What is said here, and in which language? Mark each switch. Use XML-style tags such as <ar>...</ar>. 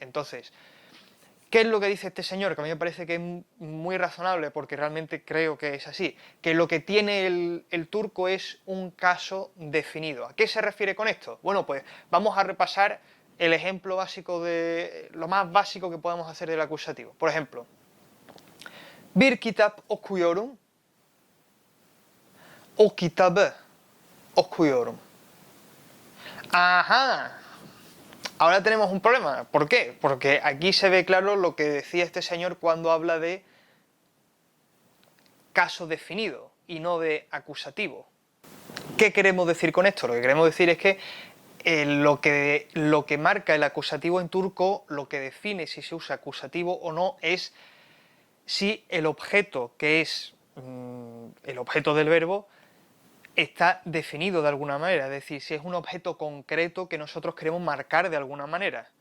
<es>Entonces, ¿qué es lo que dice este señor? Que a mí me parece que es muy razonable, porque realmente creo que es así, que lo que tiene el turco es un caso definido. ¿A qué se refiere con esto? Bueno, pues vamos a repasar el ejemplo básico de lo más básico que podemos hacer del acusativo. Por ejemplo,</es> <tr>bir kitap okuyorum, o kitabı okuyorum. Ajá.</tr> <es>Ahora tenemos un problema. ¿Por qué? Porque aquí se ve claro lo que decía este señor cuando habla de caso definido y no de acusativo. ¿Qué queremos decir con esto? Lo que queremos decir es que lo que marca el acusativo en turco, lo que define si se usa acusativo o no, es si el objeto, que es el objeto del verbo, está definido de alguna manera, es decir, si es un objeto concreto que nosotros queremos marcar de alguna manera.</es>